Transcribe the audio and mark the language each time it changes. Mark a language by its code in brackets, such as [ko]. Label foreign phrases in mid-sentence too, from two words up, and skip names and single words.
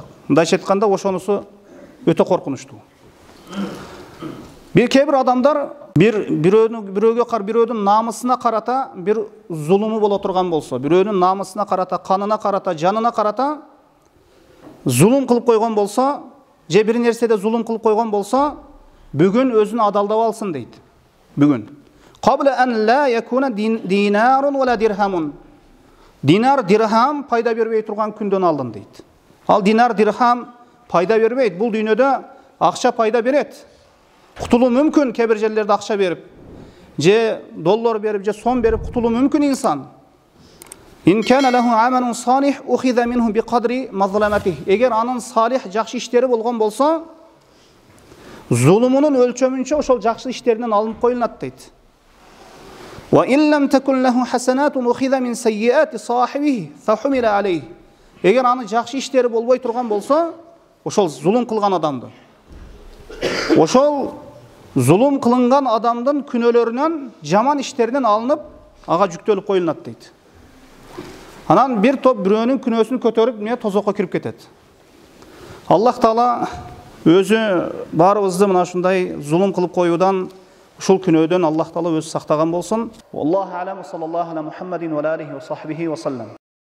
[ky] Мындайча айтканда ошонусу өтө коркунучтуу. Кээ бир адамдар бирөөнүн намысына карата бир зулуму боло турган болсо, бирөөнүн намысына карата, канына карата, жанына карата зулум кылып койгон болсо, же бир нерседе зулум кылып койгон болсо, бүгүн өзүн адалдап алсын дейт. Бүгүн. [ar] قبل أن لا يكون دينار ولا درهم. [ky] Динар, дирхам пайда бербей турган күндөн алдын дейт. Ал динар, дирхам пайда бербейт. Бул дүйнөдө акча пайда берет. Кутулуу мүмкүн, кээ бир жерлерде акча берип, же доллар берип, же сом берип кутулуу мүмкүн инсан. [ar] إن كان له عمل صالح أخذ منه بقدر مظلمته. [ky] Эгер анын салих жакшы иштери болгон болсо, зулумунун өлчөмүнчө ошол жакшы иштеринен алынып коюлат дейт. [ar] وإن لم تكن له حسنات أخذ من سيئات صاحبه فحمل عليه. [ky] Эгер аны жакшы иштери болбой турган болсо, ошол зулум кылган адамды, ошол зулум кылынган адамдын күнөөлөрүнөн, жаман иштеринен алынып, ага жүктөлүп коюлат дейт. Анан бир топ бирөөнүн күнөөсүн көтөрүп, эмне тозокко кирип кетет. Аллах Таала өзү баарыбызды мына ушундай зулум кылып коюудан, ушул күнөөдөн Аллах Таала өзү сактаган болсун. [ar] الله أعلم، صلى الله على محمد وعليه وصحبه وسلم.